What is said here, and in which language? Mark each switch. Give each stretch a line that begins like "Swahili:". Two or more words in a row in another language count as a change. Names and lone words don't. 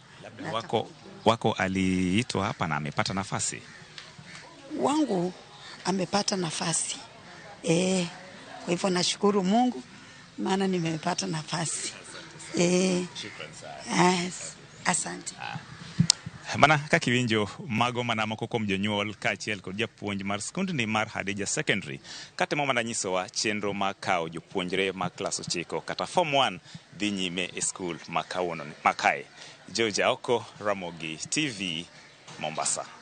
Swahili: Labda wako aliitwa hapa na amepata nafasi? Wangu amepata nafasi. Kwa hivyo nashukuru Mungu maana nimepata nafasi. Shukrani sana. Asante.
Luo (Kenya and Tanzania): Mana kakiwinjo mago mana moko mjonyuol kaachiel kod japuonj mar skund ni mar Hadija Secondary katemo mana nyisowa chenro ma kawo jopuonjre ma klas 9 kata form 1 dhi nyime e skul ma kawuono makae. George Oko, Ramogi TV, Mombasa.